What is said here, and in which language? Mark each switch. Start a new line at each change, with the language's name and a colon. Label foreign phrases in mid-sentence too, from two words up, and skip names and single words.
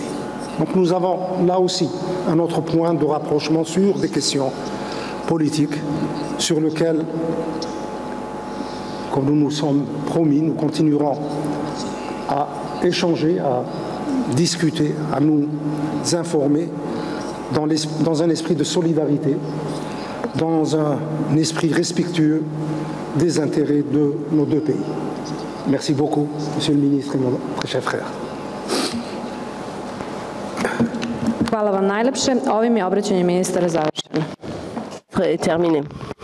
French: Donc nous avons là aussi un autre point de rapprochement sur des questions politiques sur lesquelles, comme nous nous sommes promis, nous continuerons à échanger, à discuter, à nous informer dans un esprit de solidarité, dans un esprit respectueux des intérêts de nos deux pays. Merci beaucoup, Monsieur le Ministre et mon très cher frère.
Serbian: Hvala vam najlepše. Ovim je obraćanje ministara završeno.
French: Terminé.